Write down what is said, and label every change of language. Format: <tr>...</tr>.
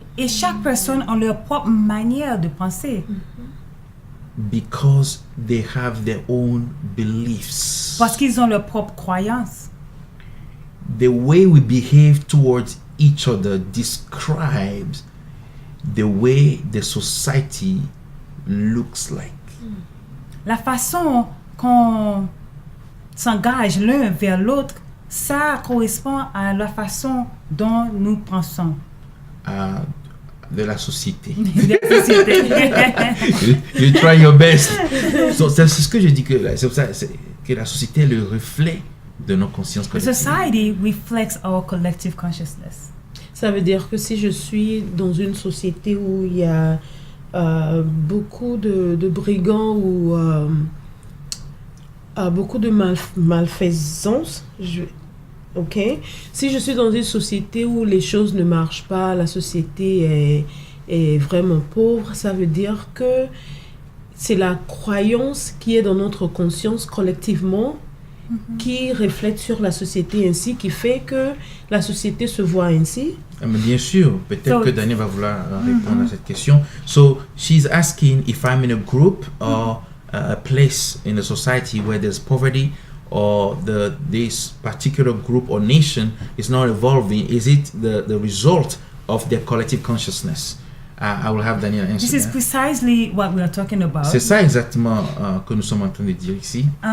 <fr>Et chaque personne a leur propre manière de penser.</fr> <en>because they have their own beliefs.</en> <fr>Parce qu'ils ont leurs propres croyances.</fr> <en>The way we behave towards each other describes the way the society looks like.</en> <fr>La façon qu'on s'engage l'un vers l'autre, ça correspond à la façon dont nous pensons. De la société. La société.</fr> <en>You try your best.</en> <fr>So, c'est ce que je dis que c'est pour ça que la société est le reflet de nos consciences</fr> <en>The</en> <fr>collectives.</fr> <en>society reflects our collective consciousness.</en> <fr>Ça veut dire que si je suis dans une société où il y a beaucoup de brigands ou beaucoup de malfaisance, ok. Si je suis dans une société où les choses ne marchent pas, la société est vraiment pauvre, ça veut dire que c'est la croyance qui est dans notre conscience collectivement qui reflète sur la société ainsi, qui fait que la société se voit ainsi. Mais bien sûr, peut-être</fr> <en>So,</en> <fr>que Daniel va vouloir répondre à cette question.</fr> <en>So, she's asking if I'm in a group or a place in a society where there's poverty or this particular group or nation is not evolving, is it the result of their collective consciousness? I will have Daniel answer This is that. precisely what we are talking about.</en> <fr>C'est ça exactement que nous sommes en train de dire ici.</fr>